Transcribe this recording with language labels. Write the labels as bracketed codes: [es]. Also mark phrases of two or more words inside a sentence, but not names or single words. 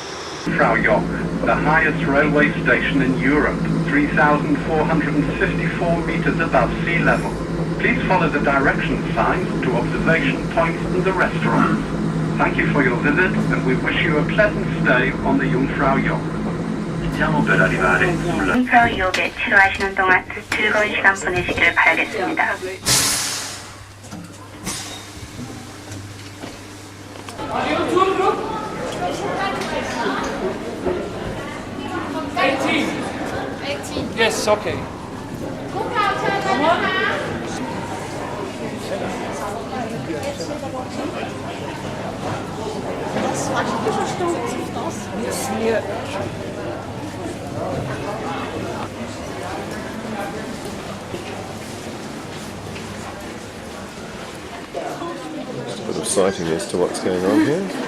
[en] Frau Joch, the highest railway station in Europe, 3,454 meters above sea level. Please follow the direction signs to observation points and the restaurants. Thank you for your visit and we wish you a pleasant stay on the Jungfrau Joch. [it] Stiamo per arrivare sulla [ko] 융프라우역에 체류하시는 동안 즐거운 시간 보내시길 바라겠습니다. [en] Yes, okay. Just a bit of sighting as to what's going on here.